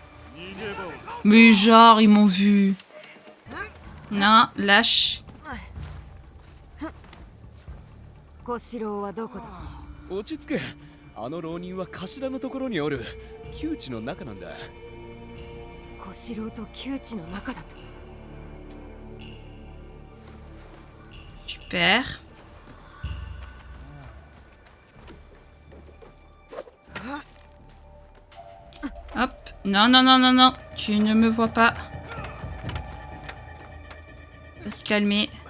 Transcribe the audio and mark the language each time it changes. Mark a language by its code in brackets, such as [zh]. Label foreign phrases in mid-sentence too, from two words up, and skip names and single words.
[fr] Mais genre, ils m'ont vu. Non, lâche. [ja] 小四郎はどこだ。落ち着け。あの浪人は頭のところにおる窮地の中なんだ。小四郎と窮地の中だと。 [fr] Super. Hop. Non, non, non, non, non. Tu ne me vois pas. On va se calmer.